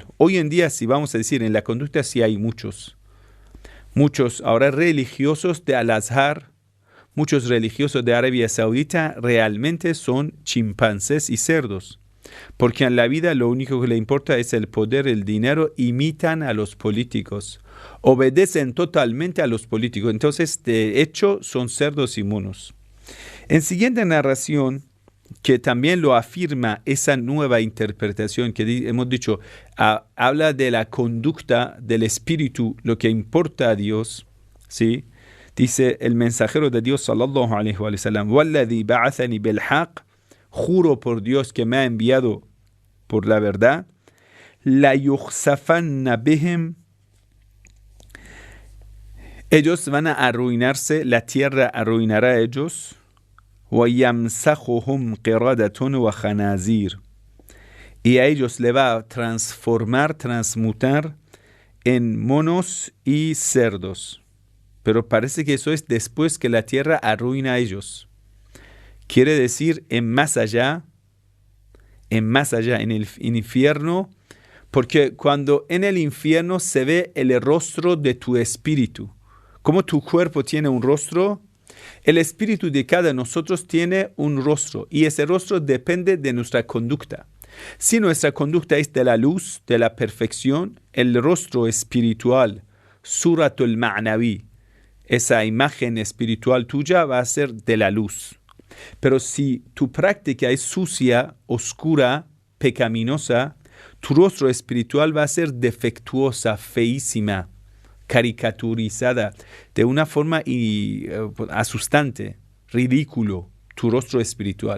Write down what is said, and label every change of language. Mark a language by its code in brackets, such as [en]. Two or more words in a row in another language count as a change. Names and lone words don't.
[es] Hoy en día, si vamos a decir, en la conducta sí hay muchos ahora religiosos de Al-Azhar, muchos religiosos de Arabia Saudita realmente son chimpancés y cerdos, porque en la vida lo único que le importa es el poder, el dinero, imitan a los políticos, obedecen totalmente a los políticos, entonces de hecho son cerdos y monos. En siguiente narración, que también lo afirma esa nueva interpretación que hemos dicho, habla de la conducta del espíritu, lo que importa a Dios, ¿sí? Dice el mensajero de Dios, [ar] صلى الله عليه وسلم, وَالَّذِي بَعَثَنِي بِالْحَقِّ, [es] juro por Dios que me ha enviado por la verdad, [ar] لَا يُخْسَفَنَّ بِهِمْ, [es] ellos van a arruinarse, la tierra arruinará a ellos, [ar] وَيَمْسَخُهُمْ قِرَادَةٌ وَخَنَازِيرٌ, [es] y a ellos le va a transmutar en monos y cerdos. Pero parece que eso es después que la tierra arruina a ellos. Quiere decir en más allá, en el infierno, porque cuando en el infierno se ve el rostro de tu espíritu, como tu cuerpo tiene un rostro, el espíritu de cada nosotros tiene un rostro y ese rostro depende de nuestra conducta. Si nuestra conducta es de la luz, de la perfección, el rostro espiritual, [ar] صورة المعنوي, [es] esa imagen espiritual tuya va a ser de la luz. Pero si tu práctica es sucia, oscura, pecaminosa, tu rostro espiritual va a ser defectuosa, feísima, caricaturizada, de una forma asustante, ridículo, tu rostro espiritual.